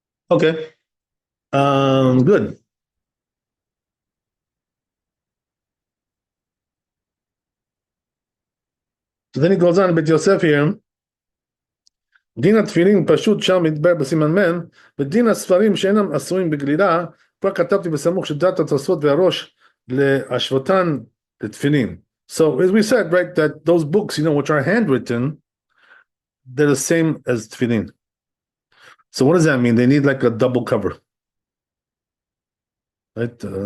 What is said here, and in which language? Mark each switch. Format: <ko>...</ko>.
<en>Okay. Good. So then he goes on, but Yosef here.</en> <he>דין התפילין פשוט שם מתבר בסימן מן, ודין הספרים שאינם עשויים בגלילה, כבר כתבתי בסמוך שדעת התוספות והראש להשוותן לתפילין.</he> <en>So as we said, right, that those books, which are handwritten, they're the same as tefillin. So what does that mean? They need like a double cover, right?</en>